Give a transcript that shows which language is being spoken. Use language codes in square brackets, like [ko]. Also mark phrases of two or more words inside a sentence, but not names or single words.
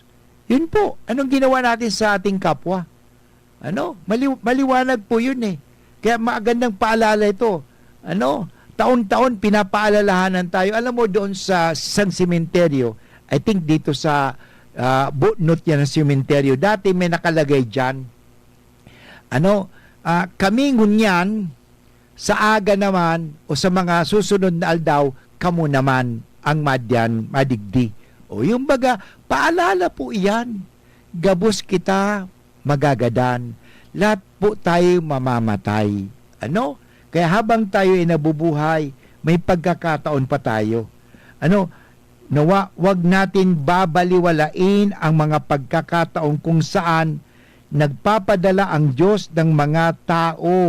[tl] Yun po, anong ginawa natin sa ating kapwa? Maliwanag po yun Kaya magandang paalala ito. Taon-taon pinapaalalahanan tayo. Alam mo doon sa isang sementeryo, [en] I think [tl] dito sa bunot yan ng sementeryo, dati may nakalagay dyan, [bik] kami ngunyan, sa aga naman, o sa mga susunod na aldaw, kamo naman ang madyan, madigdi. [tl] O yung baga, paalala po iyan. [bik] Gabos kita, magagadan. [tl] Lahat po tayo mamamatay. Kaya habang tayo ay nabubuhay, may pagkakataon pa tayo. Wag natin babaliwalain ang mga pagkakataon kung saan nagpapadala ang Diyos ng mga tao.